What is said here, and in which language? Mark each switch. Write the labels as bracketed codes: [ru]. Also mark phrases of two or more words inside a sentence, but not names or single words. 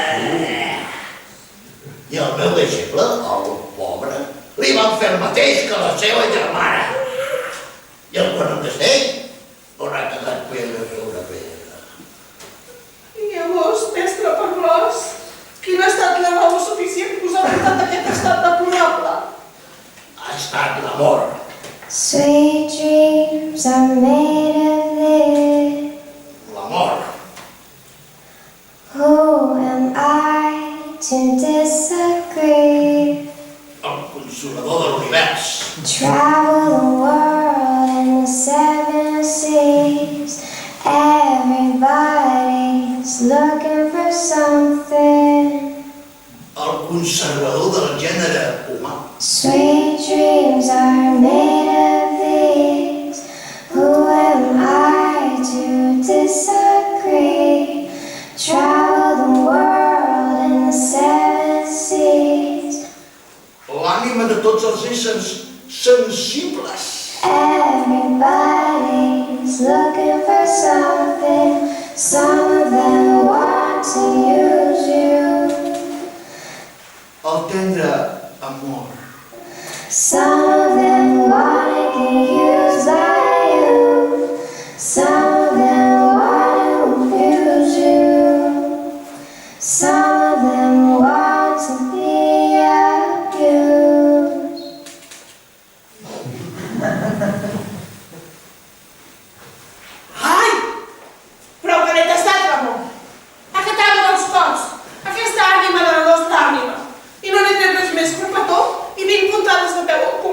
[ca] I el meu deixeble, el pobre, li van fer el mateix que la seva germana. I el quan em desdeny, on ha quedat pedra sobre pedra. I llavors, mestre Parlós, quina ha estat la raó suficient que us ha portat aquest estat deplorable? Ha estat l'amor. [en] Sweet dreams are made of this. [ca] L'amor. [en] Who am I to disagree? [ca] El consolador de l'univers. [en] Travel the world and the seven seas. Everybody's looking for something. [ca] El conservador del gènere humà. [en] Sweet dreams are made of these. Who am I to disagree? Travel the world and the seven seas. [ca] L'ànima de tots els éssers sensibles. [en] Everybody's looking for something. Some of them want to use you. [ca] El tendre amor. [en] Some of them want to get used by you. Some of them want to abuse you. Some of them want to be abused. [ca] Ai! Prou que l'he tastat, Ramon. Aquest ànima dels cors, aquesta ànima de la nostra ànima. I no n'he tret res més que un petó i 20 puntades de peu al cul.